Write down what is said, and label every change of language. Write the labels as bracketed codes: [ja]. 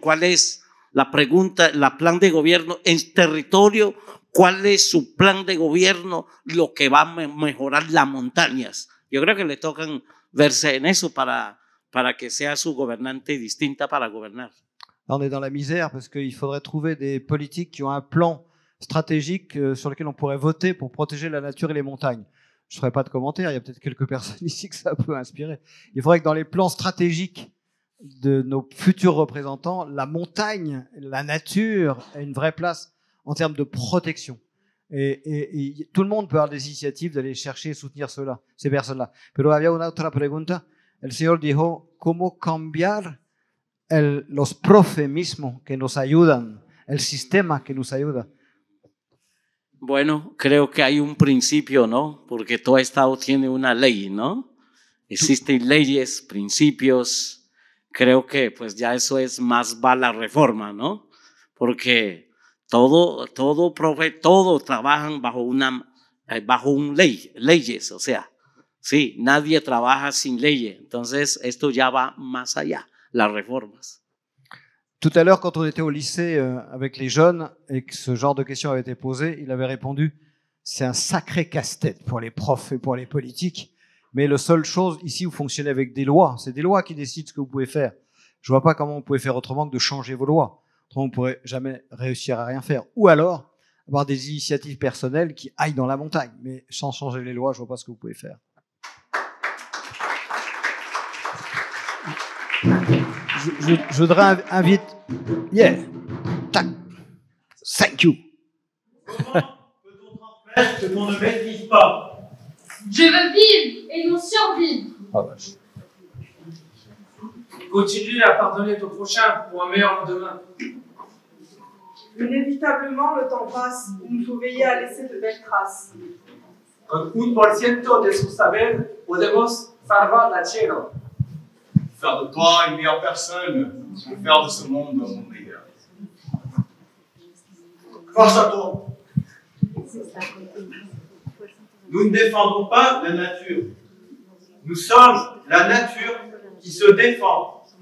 [es] ¿Cuál es la pregunta? La plan de gobierno en territorio. ¿Cuál es su plan de gobierno? Lo que va a mejorar las montañas. Yo creo que le tocan verse en eso para que sea su gobernante distinta para gobernar. [fr] On est dans la misère parce qu'il faudrait trouver des politiques qui ont un plan stratégique sur lequel on pourrait voter pour protéger la nature et les montagnes. Je ne ferai pas de commentaires, il y a peut-être quelques personnes ici que ça peut inspirer. Il faudrait que dans les plans stratégiques de nos futurs représentants, la montagne, la nature ait une vraie place en termes de protection. Et tout le monde peut avoir des initiatives d'aller chercher et soutenir ces personnes-là. [es] Pero había una otra pregunta. El señor dijo, ¿cómo cambiar los profes mismos que nos ayudan, el sistema que nos ayuda? Bueno, creo que hay un principio, ¿no? Porque todo Estado tiene una ley, ¿no? Existen leyes, principios. Creo que pues ya eso es más va la reforma, ¿no? Porque todo trabajan bajo un leyes, o sea, sí, nadie trabaja sin leyes. Entonces esto ya va más allá, las reformas. [fr] Tout à l'heure, quand on était au lycée avec les jeunes et que ce genre de questions avait été posé, il avait répondu « C'est un sacré casse-tête pour les profs et pour les politiques, mais la seule chose ici, vous fonctionnez avec des lois. C'est des lois qui décident ce que vous pouvez faire. Je vois pas comment vous pouvez faire autrement que de changer vos lois. Autrement, vous ne pourrez jamais réussir à rien faire. Ou alors, avoir des initiatives personnelles qui aillent dans la montagne. Mais sans changer les lois, je vois pas ce que vous pouvez faire. » Je voudrais inviter. [en] Yeah. Tac. Thank you. [fr] Que ton ne vive pas. Je veux vivre et non survivre. Continue à pardonner ton prochain pour un meilleur lendemain. Inévitablement, le temps passe. Il nous faut veiller à laisser de belles traces. [es] Con 1% de su saber podemos salvar la tierra. [fr] Faire de toi une meilleure personne, pour faire de ce monde un monde meilleur. Force à toi. Nous ne défendons pas la nature. Nous sommes la nature qui se défend.